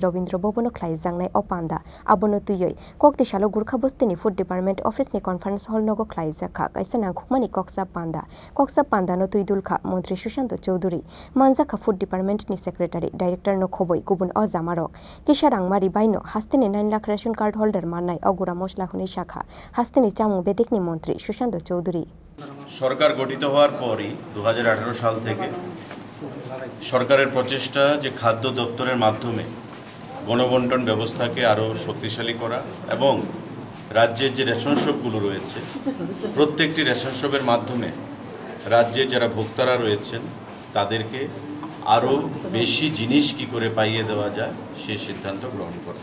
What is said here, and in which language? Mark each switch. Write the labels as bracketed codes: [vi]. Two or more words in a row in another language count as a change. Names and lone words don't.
[trp] Robindro Bobono Klai, Zangnai Opanda, Abonotuyoi, Koktishalo Gurkha Bostini Food Department Office ni Conference Hall Nogo Klai, Zaka, Kaisan Khukmani Koksa Panda no Tuidulka, Montri Shushando Chaudhuri, Manzaka Food Department ni Secretary, Director no Khoboi, Kubun Ozamarok, Kisharang Mari Baino, Hastani 9 lakh [en] ration card holder [trp] Manai, Ogura Masala Huni Shakha, Hastani Chamu Bedekni Montri, Shushando Chaudhuri. [bn] সরকার গঠিত হওয়ার পরই 2018 সাল থেকে সরকারের প্রচেষ্টা যে খাদ্য দপ্তরের মাধ্যমে গণবণ্টন ব্যবস্থাকে আরও শক্তিশালী করা এবং রাজ্যের যে [en] ration shop [bn] রয়েছে প্রত্যেকটি [en] ration shop [bn] মাধ্যমে রাজ্যের যারা ভোক্তারা রয়েছেন তাদেরকে আরও বেশি জিনিস কি করে পাইয়ে দেওয়া যায় সেই সিদ্ধান্ত গ্রহণ করা।